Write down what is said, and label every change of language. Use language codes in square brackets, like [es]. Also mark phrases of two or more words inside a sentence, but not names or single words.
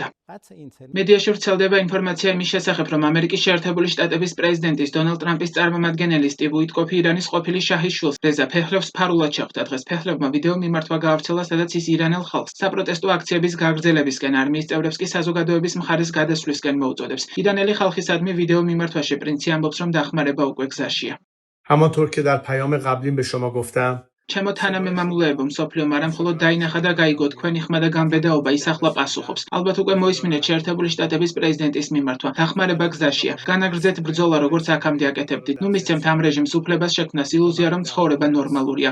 [ka] მედიაში ვრცელდება ინფორმაცია იმის შესახებ, რომ ამერიკის შეერთებული შტატების პრეზიდენტის დონალდ ტრამპის წარმომადგენელი სტივ უიტკოფი ირანის ყოფილი შაჰის შვილს რეზა ფეჰლევს ფარულად შეხვდა. დღეს ფეჰლევმა ვიდეო მიმართვა გაავრცელა, სადაც ის ირანელ ხალხს საპროტესტო აქციების გაგრძელებისკენ, არმიის წევრებს კი საზოგადოების მხარეს გადასვლისკენ მოუწოდებს. ირანელი ხალხისადმი ვიდეო მიმართვაში პრინცი ამბობს, რომ დახმარება უკვე გზაშია. [fa] همانطور که در پیام قبلی به شما گفتم [ka] ჩემო თანამემამულეებო, მსოფლიომ არა მხოლოდ დაინახა და გაიგო თქვენი ხმა და გამბედაობა ის ახლა პასუხობს. ალბათ უკვე მოისმინეთ შეერთებული შტატების პრეზიდენტის მიმართვა. დახმარება გზაშია. განაგრძეთ ბრძოლა, როგორც აქამდე აკეთებდით. ნუ მისცემთ ამ რეჟიმს უფლებას შექმნას ილუზია, რომ ცხოვრება ნორმალურია.